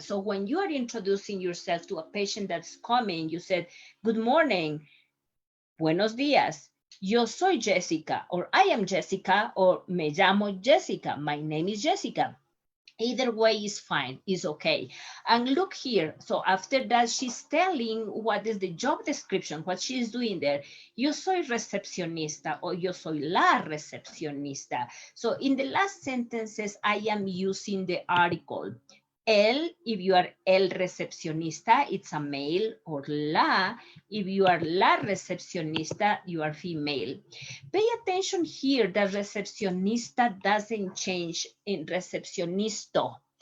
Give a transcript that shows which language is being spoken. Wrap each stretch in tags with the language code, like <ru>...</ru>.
<en>So when you are introducing yourself to a patient that's coming, you said, good morning,</en> <es>buenos días, yo soy Jessica,</es> <en>or I am Jessica, or</en> <es>me llamo Jessica,</es> <en>my name is Jessica. Either way is fine, is okay. And look here, so after that, she's telling what is the job description, what she's doing there.</en> <es>Yo soy recepcionista, or yo soy la recepcionista.</es> <en>So in the last sentences, I am using the article. El, if you are</en> <es>el recepcionista,</es> <en>it's a male, or la, if you are</en> <es>la recepcionista,</es> <en>you are female. Pay attention here that recepcionista doesn't change in recepcionisto.</en>